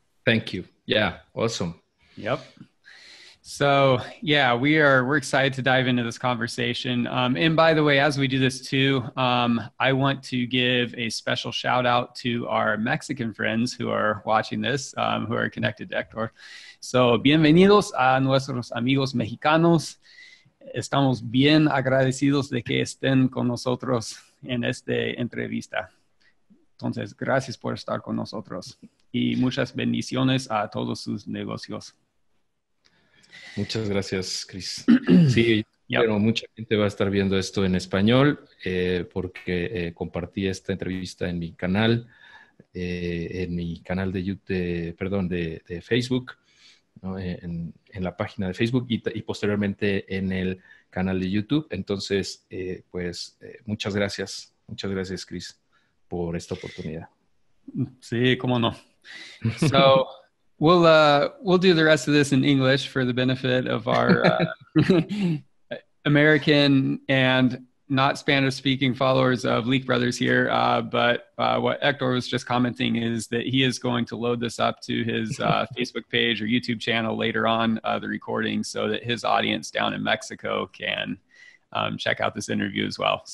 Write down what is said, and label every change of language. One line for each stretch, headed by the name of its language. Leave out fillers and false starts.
English: Thank you. Yeah. Awesome. Yep. So yeah, we're excited to dive into this conversation. And by the way, as we do this too, I want to give a special shout out to our Mexican friends who are watching this, who are connected to Hector.
Spanish: So bienvenidos a nuestros amigos mexicanos. Estamos bien agradecidos de que estén con nosotros en esta entrevista. Entonces, gracias por estar con nosotros y muchas bendiciones a todos sus negocios. Muchas gracias, Chris. Sí, pero mucha gente va a estar viendo esto en español porque compartí esta entrevista en mi canal de YouTube, de Facebook, ¿no? En la página de Facebook y posteriormente en el canal de YouTube. Entonces, muchas gracias, Chris, por esta oportunidad. Sí, cómo no.
English: So we'll do the rest of this in English for the benefit of our American and not Spanish-speaking followers of Leake Brothers here. But what Hector was just commenting is that he is going to load this up to his Facebook page or YouTube channel later on, the recording, so that his audience down in Mexico can check out this interview as well.